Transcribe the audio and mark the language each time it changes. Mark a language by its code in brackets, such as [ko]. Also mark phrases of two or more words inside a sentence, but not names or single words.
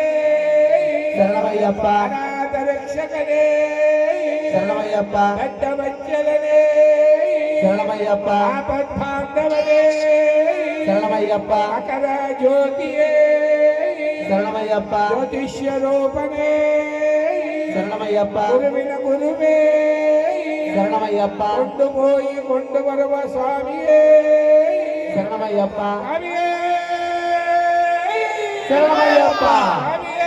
[ta] சரணமையப்பா அநாதரட்சகனே சரணமையப்பா கட்டவச்சலனே சரணமையப்பா ஆபத்பாந்தவனே சரணமையப்பா மகர ஜோதியே சரணமையப்பா [kn] ಜ್ಯೋತಿಷ್ಯ ರೂಪನೇ [ta] சரணமையப்பா [kn] ಗುರುವಿನ ಗುರುವೇ [ta] சரணமையப்பா [kn] ಕೊಂಡು ಬರುವ ಸ್ವಾಮಿಯೇ [ta] சரணமையப்பா [kn] ಸ್ವಾಮಿಯೇ [ta] சரணமையப்பா [kn] ಸ್ವಾಮಿಯೇ